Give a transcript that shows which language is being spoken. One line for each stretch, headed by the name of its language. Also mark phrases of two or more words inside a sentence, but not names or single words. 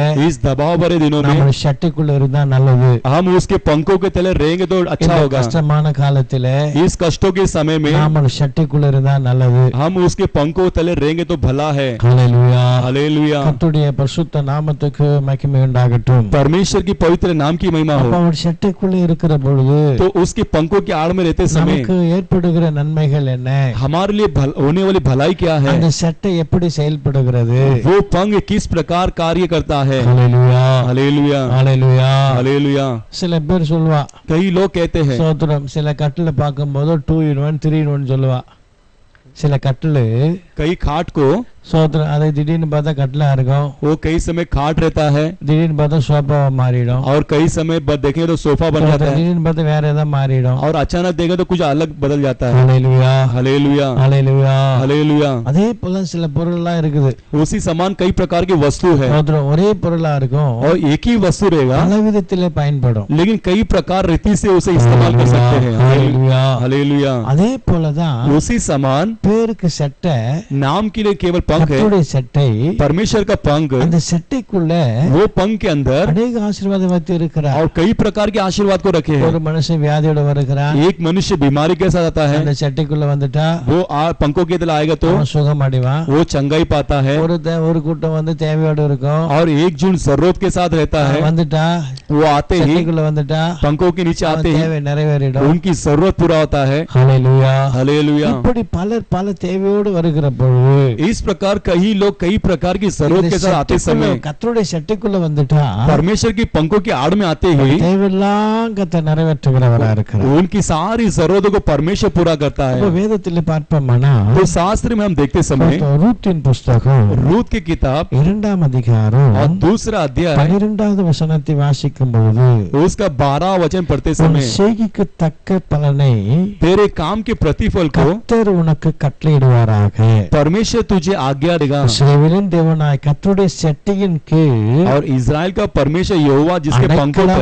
Hindi: इस दबाव भरे दिनों में
Tamil: நம்முடைய சட்டைக்குள்ள இருந்தா நல்லது.
Hindi: हम उसके पंखों के तले रहेंगे तो अच्छा
Tamil: இந்த
Hindi: होगा.
Tamil: கஷ்டமான காலத்திலே
Hindi: इस कष्टों के समय में
Tamil: நம்முடைய சட்டைக்குள்ள இருந்தா நல்லது.
Hindi: हम उसके पंखों तले रहेंगे तो भला है.
Tamil: ஹல்லேலூயா.
Hindi: हालेलुया.
Tamil: கர்த்தருடைய பரிசுத்த நாமத்துக்கு மகிமை உண்டாகட்டும்.
Hindi: परमेश्वर की पवित्र नाम की महिमा
Tamil: அப்ப
Hindi: हो.
Tamil: அவர் சட்டைக்குள்ள இருக்கிற பொழுது
Hindi: तो उसके पंखों के आड़ में रहते समय
Tamil: நமக்கு ஏற்படுகிற நன்மைகள் என்ன,
Hindi: हमारे लिए होने वाली भलाई क्या है,
Tamil: அந்த சட்டை எப்படி செயல்படுகிறது,
Hindi: वो पंख किस प्रकार कार्य करता है.
Tamil: ஹல்லேலூயா.
Hindi: हालेलुया.
Tamil: ஹல்லேலூயா.
Hindi: हालेलुया.
Tamil: சில பேர் சொல்லுவா,
Hindi: कई लोग कहते हैं,
Tamil: சோத்திரம், சில கட்டில பார்க்கும்போது
English: 2 in 1 3 in 1
Tamil: சொல்லுவா. சில கட்டிலு
Hindi: कई खाट को
Tamil: சோத்திரம் அதை திடீர்னு பார்த்தா கட்டிலா இருக்கும்,
Hindi: वो कई समय खाट रहता है
Tamil: திடீர்னு பார்த்தா சோஃபாவா மாறிடும்,
Hindi: और कई समय देखें तो सोफा बन जाता है,
Tamil: திடீர்னு பார்த்தா வேற ஏதாவது மாறிடும்.
Hindi: और अचानक देखें तो कुछ अलग बदल जाता है.
Tamil: ஹல்லேலூயா.
Hindi: हालेलुया.
Tamil: ஹல்லேலூயா.
Hindi: हालेलुया.
Tamil: அதே போல சில பொருள்லாம் இருக்குது.
Hindi: उसी समान कई प्रकार की वस्तु है
Tamil: சோத்திரம், ஒரே பொருளா இருக்கும்,
Hindi: और एक ही वस्तु रहेगा
Tamil: பல விதத்திலே பயன்படும்.
Hindi: लेकिन कई प्रकार रीति से उसे इस्तेमाल कर सकते हैं.
Tamil: ஹல்லேலூயா.
Hindi: हालेलुया.
Tamil: அதே போலதான்
Hindi: उसी समान
Tamil: பேருக்கு சட்டை,
Hindi: नाम के लिए केवल पंख है,
Tamil: கர்த்தருடைய சட்டை,
Hindi: परमेश्वर का पंख,
Tamil: அந்த சட்டைக்குள்ள
Hindi: वो पंख के अंदर
Tamil: அநேக ஆசீர்வாதம் வைத்து இருக்கிறார்.
Hindi: और कई प्रकार के आशीर्वाद को रखे हैं.
Tamil: ஒரு மனுஷன் வியாதியோட வருகிறான்,
Hindi: एक मनुष्य बीमारी के साथ आता है,
Tamil: அந்த சட்டைக்குள்ள வந்துட்டா
Hindi: वो पंखों के तले आएगा तो
Tamil: அவன் சுகம் அடைவான்.
Hindi: वो चंगाई पाता है.
Tamil: ஒரு கூட்டம் வந்து தேவையோட இருக்கும்,
Hindi: और एक जून जरूरत के साथ रहता है,
Tamil: வந்துட்டா
Hindi: वो आते ही
Tamil: சட்டைக்குள்ள வந்துட்டா
Hindi: पंखों के नीचे
Tamil: அவன்
Hindi: आते ही
Tamil: தேவை நிறைவேறிடும்.
Hindi: उनकी जरूरत पूरा होता है.
Tamil: ஹல்லேலூயா.
Hindi: हालेलुया.
Tamil: இப்படி பலர் பல தேவையோடு வருகிற பொழுது
Hindi: इस प्रकार कई लोग कई प्रकार की जरूरत के साथ आते समय
Tamil: கர்த்தருடைய சட்டைக்குள்ள வந்துட்டா
Hindi: परमेश्वर की पंखों की आड़ में आते ही
Tamil: தேவையெல்லாம் கர்த்தர் நிறைவேற்றுகிறவரா இருக்கிறார்.
Hindi: उनकी सारी जरूरतों को परमेश्वर पूरा करता
Tamil: அப்ப
Hindi: है.
Tamil: வேதத்தில் பார்ப்போம்னா
Hindi: तो शास्त्र में हम देखते समय
Tamil: ரூத்தின் புஸ்தகம்
Hindi: रूत की किताब
Tamil: 2ஆம் அதிகாரம்
Hindi: और दूसरा अध्याय
Tamil: 12வது வசனத்தை வாசிக்கும் பொழுது
Hindi: उसका 12 वचन पढ़ते
Tamil: உன்
Hindi: समय
Tamil: செய்கைக்கு தக்க பலனை
Hindi: तेरे काम के प्रतिफल को
Tamil: கர்த்தர் உனக்கு கட்டளையிடுவாராக.
Hindi: परमेश्वर तुझे आज्ञा देगा.
Tamil: இஸ்ரவேலின் தேவனாய் கர்த்தருடைய சட்டையின் கீழ்
Hindi: और इज़राइल का परमेश्वर यहोवा जिसके पंखों तले